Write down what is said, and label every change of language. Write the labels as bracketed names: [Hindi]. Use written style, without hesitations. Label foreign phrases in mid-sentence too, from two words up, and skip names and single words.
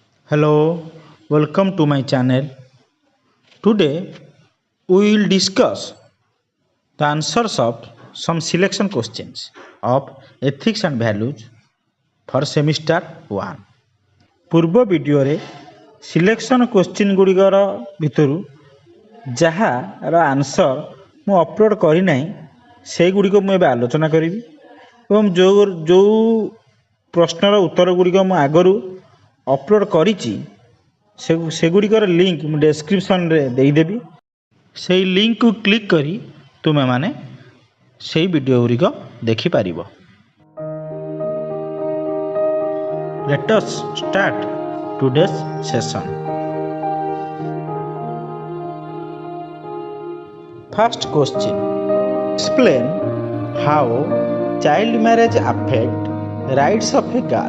[English] Hello, welcome to my channel. Today we will discuss the answers of some selection questions of ethics and values for semester 1. [Odia] ପୂର୍ବ ଭିଡ଼ିଓରେ [English] selection question [Odia] ଗୁଡ଼ିକର ଭିତରୁ ଯାହାର ଆନ୍ସର ମୁଁ ଅପଲୋଡ଼ କରିନାହିଁ ସେଇଗୁଡ଼ିକ ମୁଁ ଏବେ ଆଲୋଚନା କରିବି ଏବଂ ଯେଉଁ ପ୍ରଶ୍ନର ଉତ୍ତର ଗୁଡ଼ିକ ମୁଁ ଆଗରୁ ଅପଲୋଡ଼ କରିଛି ସେଗୁଡ଼ିକର ଲିଙ୍କ ମୁଁ ଡେସ୍କ୍ରିପସନ୍ରେ ଦେଇଦେବି। ସେଇ ଲିଙ୍କକୁ କ୍ଲିକ୍ କରି ତୁମେମାନେ ସେଇ ଭିଡ଼ିଓ ଗୁଡ଼ିକ ଦେଖିପାରିବ। [English] Let us start today's session. First question. Explain how child marriage affect rights of a girl.